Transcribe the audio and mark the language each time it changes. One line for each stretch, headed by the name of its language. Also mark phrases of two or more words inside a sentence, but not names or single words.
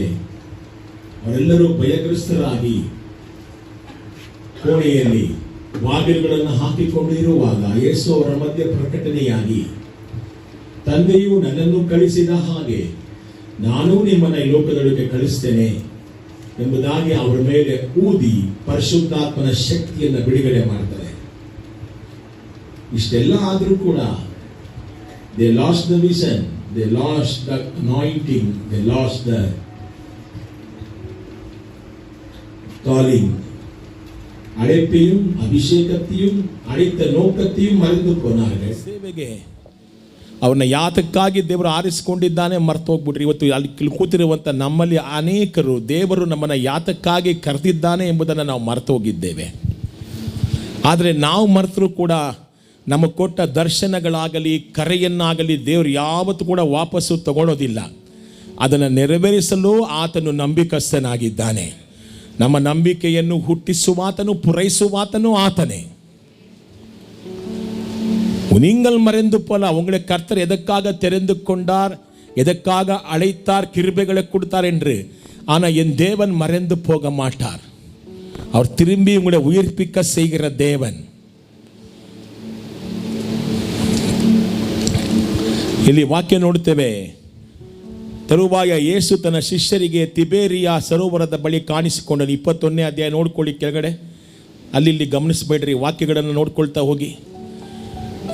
Kannada: ಅವರೆಲ್ಲರೂ ಭಯಗ್ರಸ್ತರಾಗಿ ಕೋಣೆಯಲ್ಲಿ ಬಾಗಿಲುಗಳನ್ನು ಹಾಕಿಕೊಂಡು ಇರುವಾಗ ಯೇಸು ಅವರ ಮಧ್ಯೆ ಪ್ರಕಟಣೆಯಾಗಿ, ತಂದೆಯು ನನ್ನನ್ನು ಕಳಿಸಿದ ಹಾಗೆ ನಾನು ನಿಮ್ಮನ್ನ ಈ ಲೋಕದೊಳಗೆ ಕಳಿಸ್ತೇನೆ ಎಂಬುದಾಗಿ ಅವರ ಮೇಲೆ ಊದಿ ಪರಿಶುದ್ಧಾತ್ಮನ ಶಕ್ತಿಯನ್ನು ಬಿಡುಗಡೆ ಮಾಡ್ತಾರೆ. ಇಷ್ಟೆಲ್ಲ ಆದರೂ ಕೂಡ
English: they lost the vision, they lost the anointing, they lost the calling.
Tamil: அழைப்பையும் அபிஷேகத்தையும் அழைத்த நோக்கத்தையும் மறந்து போனார்கள்.
Kannada: ಸೇವೆಗೆ ಅವನ ಯಾತಕ್ಕಾಗಿ ದೇವರು ಆರಿಸಿಕೊಂಡಿದ್ದಾನೆ ಮರ್ತು ಹೋಗ್ಬಿಟ್ರಿ. ಇವತ್ತು ಅಲ್ಲಿ ಕೂತಿರುವಂಥ ನಮ್ಮಲ್ಲಿ ಅನೇಕರು ದೇವರು ನಮ್ಮನ್ನು ಯಾತಕ್ಕಾಗಿ ಕರೆದಿದ್ದಾನೆ ಎಂಬುದನ್ನು ನಾವು ಮರೆತು ಹೋಗಿದ್ದೇವೆ. ಆದರೆ ನಾವು ಮರೆತರೂ ಕೂಡ ನಮಗೆ ಕೊಟ್ಟ ದರ್ಶನಗಳಾಗಲಿ ಕರೆಯನ್ನಾಗಲಿ ದೇವರು ಯಾವತ್ತೂ ಕೂಡ ವಾಪಸ್ಸು ತಗೊಳ್ಳೋದಿಲ್ಲ. ಅದನ್ನು ನೆರವೇರಿಸಲು ಆತನು ನಂಬಿಕಸ್ಥನಾಗಿದ್ದಾನೆ. ನಮ್ಮ ನಂಬಿಕೆಯನ್ನು ಹುಟ್ಟಿಸುವಾತನು ಪೂರೈಸುವಾತನು ಆತನೇ.
Tamil: நீங்கள் மறைந்து போல உங்களை கர்த்தர் எதற்காக தெரிந்து கொண்டார், எதற்காக அழைத்தார், கிருபைகளை கொடுத்தார் என்று. ஆனால் என் தேவன் மறைந்து போக மாட்டார். அவர் திரும்பி உங்களை உயிர்ப்பிக்க செய்கிற தேவன்.
Kannada: ಇಲ್ಲಿ ವಾಕ್ಯ ನೋಡುತ್ತೇವೆ. ತರುವಾಯ ಯೇಸು ತನ್ನ ಶಿಷ್ಯರಿಗೆ ತಿಬೇರಿಯಾ ಸರೋವರದ ಬಳಿ ಕಾಣಿಸಿಕೊಂಡನು. 21ನೇ ಅಧ್ಯಾಯ ನೋಡ್ಕೊಳ್ಳಿ ಕೆಳಗಡೆ, ಅಲ್ಲಿ ಗಮನಿಸಬೇಡ್ರಿ, ವಾಕ್ಯಗಳನ್ನು ನೋಡ್ಕೊಳ್ತಾ ಹೋಗಿ.